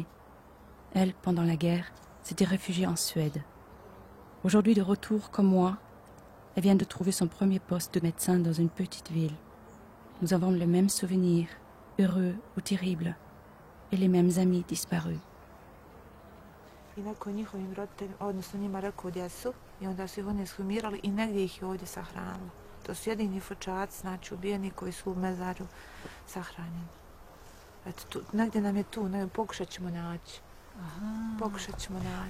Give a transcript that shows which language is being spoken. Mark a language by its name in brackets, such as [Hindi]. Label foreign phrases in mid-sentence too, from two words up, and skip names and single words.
[French] Elle, pendant la guerre, s'était réfugiée en Suède. Aujourd'hui de retour comme moi, elle vient de trouver son premier poste de médecin dans une petite ville. Nous avons les mêmes souvenirs, heureux ou terribles, et les mêmes amis disparus. [Bosnian] Inako njihovim roditeljima, odnosno njima rekao gdje su i onda su ih oni ekshumirali i negdje ih je ovdje sahranilo. To su jedini Fočaci, znači ubijeni koji su u mezarju sahranjeni. Eto, tu, negdje nam je tu, pokušat ćemo naći. Pokušat ćemo naći.